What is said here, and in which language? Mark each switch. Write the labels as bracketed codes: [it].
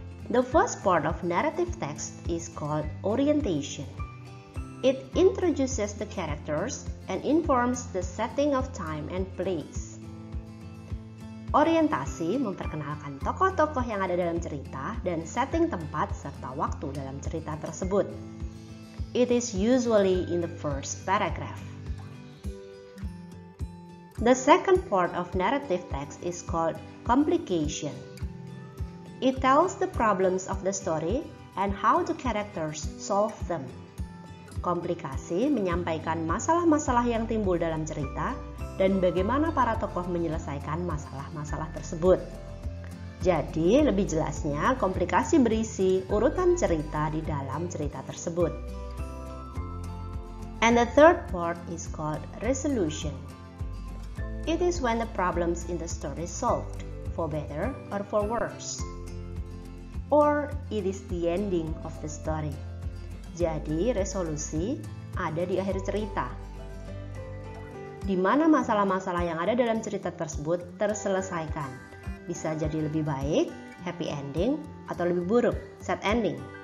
[en] The first part of narrative text is called orientation. It introduces the characters and informs the setting of time and place. [id] Orientasi memperkenalkan tokoh-tokoh yang ada dalam cerita dan setting tempat serta waktu dalam cerita tersebut. [en] It is usually in the first paragraph. The second part of narrative text is called complication. It tells the problems of the story and how the characters solve them. [id] Komplikasi menyampaikan masalah-masalah yang timbul dalam cerita dan bagaimana para tokoh menyelesaikan masalah-masalah tersebut. Jadi, lebih jelasnya, komplikasi berisi urutan cerita di dalam cerita tersebut. [en] And the third part is called resolution. It is when the problems in the story is solved, for better or for worse. Or it is the ending of the story. [id] Jadi, resolusi ada di akhir cerita, di mana masalah-masalah yang ada dalam cerita tersebut terselesaikan. Bisa jadi lebih baik, [en] happy ending, [id] atau lebih buruk, [en] sad ending.